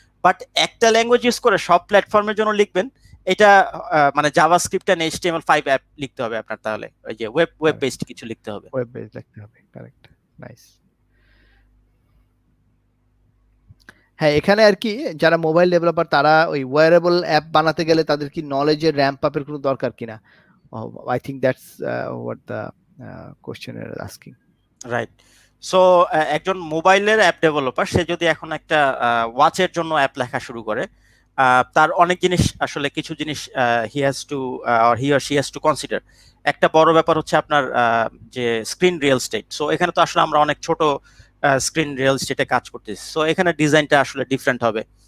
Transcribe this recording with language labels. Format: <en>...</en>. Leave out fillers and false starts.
<bn>But একটা language use করে সব প্ল্যাটফর্মের জন্য লিখবেন, এটা মানে জাভাস্ক্রিপ্ট এন্ড HTML5 অ্যাপ লিখতে হবে আপনার, তাহলে ওই যে ওয়েব বেসড কিছু লিখতে হবে। ওয়েব বেসড লিখতে হবে, কারেক্ট, নাইস। হ্যাঁ, এখানে আর কি যারা মোবাইল ডেভেলপার, তারা ওই ওয়্যারেবল অ্যাপ বানাতে গেলে তাদের কি নলেজের র্যাম্প আপের কোনো দরকার কিনা?</bn> <en>I think that's what the question is asking. Right.</en> <bn>So একজন মোবাইলের অ্যাপ ডেভেলপার, সে যদি এখন একটা ওয়াচের জন্য অ্যাপ লেখা শুরু করে, তার অনেক জিনিস, আসলে কিছু জিনিস</bn> <en>He has to or he or she has to consider.</en> <bn>একটা বড় ব্যাপার হচ্ছে আপনার যে স্ক্রিন রিয়েল এস্টেট। সো এখানে তো আসলে আমরা অনেক ছোট স্ক্রিন রিয়েল এস্টেটে কাজ করতেছি, সো এখানে ডিজাইনটা আসলে ডিফারেন্ট হবে।</bn>